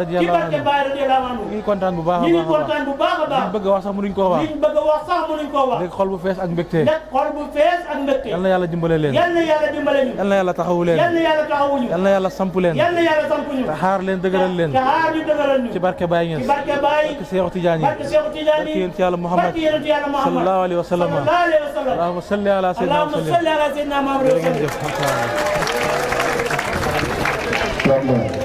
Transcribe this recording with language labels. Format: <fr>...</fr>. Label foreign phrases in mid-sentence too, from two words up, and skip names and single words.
<ar>رضي الله عنه</ar> <wo>ñu ngi kontaan bu baax a baax liñ bëgg a wax sax mënuñ koo wax léegi xol bu fees ak mbégte yàlla na yàlla dimbale leen yàlla na yàlla taxawu leen yàlla na yàlla samp leen te xaar leen dëgëral leen ci barke Baye Niass barke Cheikh Tidjane barke yonent yàlla Muhammad</wo> <ar>صلى الله عليه وسلم اللهم صل على سيدنا محمد</ar>